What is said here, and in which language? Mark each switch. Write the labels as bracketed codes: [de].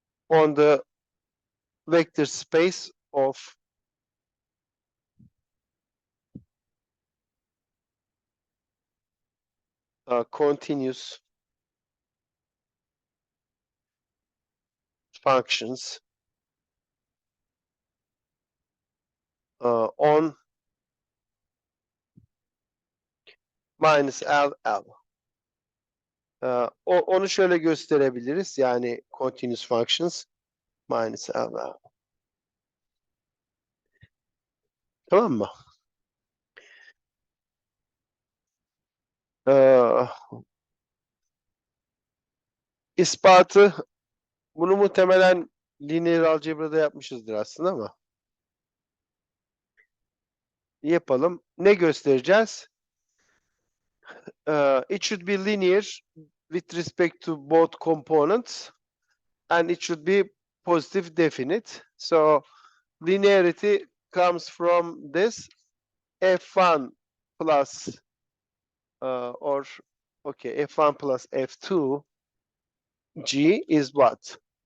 [en] on the vector space of continuous functions on minus L. [tr] Onu şöyle gösterebiliriz. Yani [en] continuous functions minus L. [tr] Tamam mı? İspatı, bunu muhtemelen linear algebra'da yapmışızdır aslında, ama yapalım. Ne göstereceğiz? [en] It should be linear with respect to both components, and it should be positive definite. So linearity comes from this f1 plus f1 plus f2 g is what?